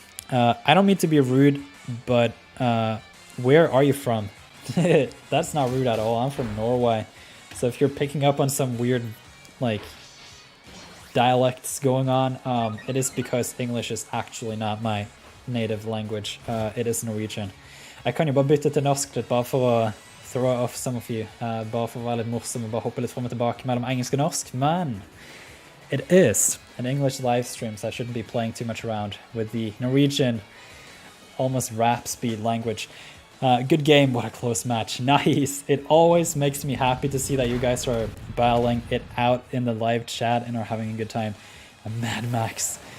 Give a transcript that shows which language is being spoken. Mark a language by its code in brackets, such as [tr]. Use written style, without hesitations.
[en] I don't mean to be rude, but where are you from? That's not rude at all. I'm from Norway. So if you're picking up on some weird like dialects going on, it is because English is actually not my native language. It is Norwegian. [no] Jeg kan jo bare bytte til norsk litt, bare for å [en] throw off some of you. [no] Bare for å være litt morsom og bare hoppe litt frem og tilbake mellom engelsk og norsk. [en] Men it is an English live stream, so I shouldn't be playing too much around with the Norwegian, almost rap speed language. Good game, what a close match. Nice. It always makes me happy to see that you guys are battling it out in the live chat and are having a good time. Mad Max.